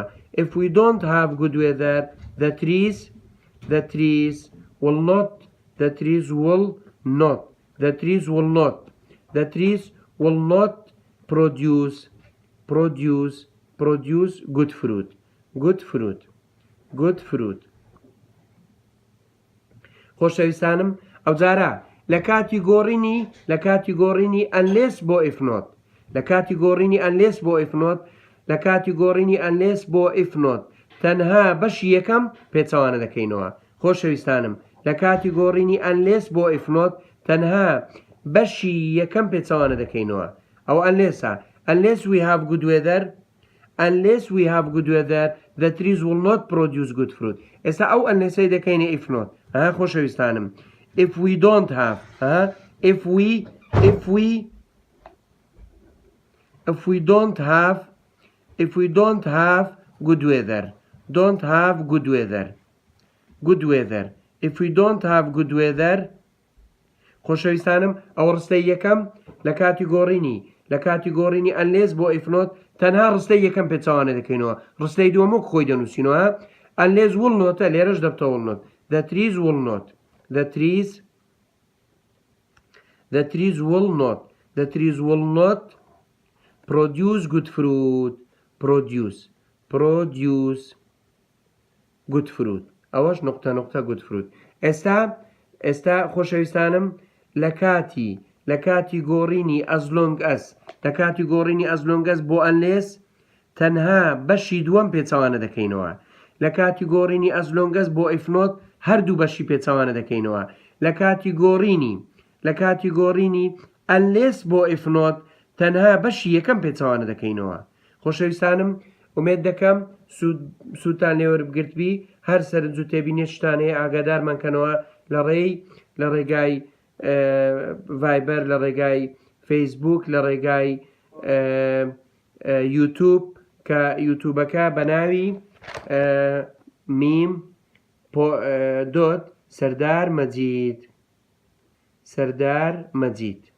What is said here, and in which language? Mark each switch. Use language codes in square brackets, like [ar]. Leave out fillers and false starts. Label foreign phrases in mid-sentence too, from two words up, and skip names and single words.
[en] If we don't have good weather, the trees will not produce good fruit. [ckb] خۆشەویستانم ئەو جارە لە کاتیگۆڕینی unless بۆ [en] if not [ckb] لە کاتیگۆڕینی unless بۆ [en] if not [ckb] تەنها بەشی یەکەم پێچەوانە دەکەینەوە. خۆشەویستانم لە کاتیگۆڕینی unless بۆ [en] if not [ckb] تەنها بەشی یەکەم پێچەوانە دەکەینەوە. [en] ئەو unless we have good weather the trees will not produce good fruit. [ckb] ئێستا ئەو unlessەی دەکەینە [en] if not. [ckb] خۆشەویستانم [en] if we don't have good weather [ckb] خۆشەویستانم ئەو ڕستەی یەکەم لە کاتیگۆڕینی unless بۆ [en] if not [ckb] تەنها ڕستەی یەکەم پێچەوانە دەکەینەوە. ڕستەی دووەم خۆی دەنووسینەوە [en] unless will not [ckb] لێرەش دەبتەوە [en] will not. The trees will not produce good fruit. [ckb] ئەوەش نقطە [en] good fruit. [ckb] ئێستا خۆشەویستانم لە کاتیگۆڕینی [en] as long as [ckb] بۆ unless تەنها بەشی دووەم پێچەوانە دەکەینەوە. لە کاتیگۆڕینی [en] as long as [ckb] بۆ [en] if not [ckb] هەردوو بەشی پێچەوانە دەکەینەوە. لە کاتیگۆڕینی unless بۆ [en] if not [ckb] تەنها بەشی یەکەم پێچەوانە دەکەینەوە. خۆشەویستانم ئومێد دەکەم سووتان لێوەربگرتبی هەر سەرنج و تێبینێت شتانەیە ئاگادارمانکەنەوە لە ڕێگای ڤایبەر، لە ڕێگای فەیسبوک، لە ڕێگای یوتوب کە یوتوبەکە بە ناوی میم سەردار مەجید.